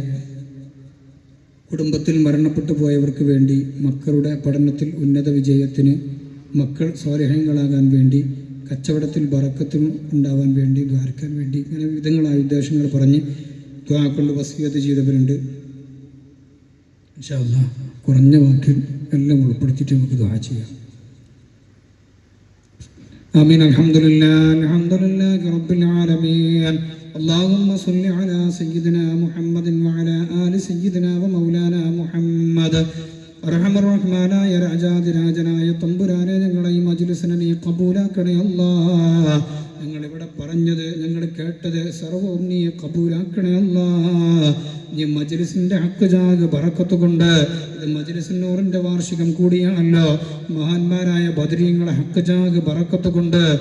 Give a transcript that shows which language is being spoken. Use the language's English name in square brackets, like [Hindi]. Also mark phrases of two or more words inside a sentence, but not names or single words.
[Malayalam] കുടുംബത്തിൽ മരണപ്പെട്ടു പോയവർക്ക് വേണ്ടി മക്കളുടെ പഠനത്തിൽ ഉന്നത വിജയത്തിന്, മക്കൾ സ്വാലിഹീങ്ങളാകാൻ വേണ്ടി, കച്ചവടത്തിൽ ബറക്കത്തും ഉണ്ടാവാൻ വേണ്ടി, ദ്വാരക്കാൻ വേണ്ടി, ഇങ്ങനെ വിധങ്ങളായ ഉദ്ദേശങ്ങൾ പറഞ്ഞ് ദുആ കൊണ്ട് വസിയത്ത് ചെയ്തവരുണ്ട്. [Arabic] إن شاء الله [Malayalam] കുറഞ്ഞ വാക്കിൽ എല്ലാം ഉൾപ്പെടുത്തിയിട്ട് നമുക്ക് ദുആ ചെയ്യാം. [Arabic] آمين. الحمد لله رب العالمين. اللهم صل على سيدنا محمد وعلى آل سيدنا ومولانا محمد. [Malayalam] റഹ്മാനായ രാജാതിരാജനായ തമ്പുരാനെ ഞങ്ങളെ ഈ മജ്‌ലിസിനെ നീ കബൂലാക്കണേ അല്ലാഹ്. ഞങ്ങളിവിടെ പറഞ്ഞത് ഞങ്ങൾ കേട്ടത് സർവ്വവും നീ കബൂലാക്കണേ അല്ലാഹ്. ഈ മജ്‌ലിസിന്റെ ഹക്ക് ജാഗ് ബറക്കത്ത് കൊണ്ട്, ഇത് മജ്‌ലിസ് നൂറിന്റെ വാർഷികം കൂടിയാണല്ലോ, മഹാന്മാരായ ബദരീങ്ങളെ ഹക്ക് ജാഗ് ബറക്കത്ത് കൊണ്ട്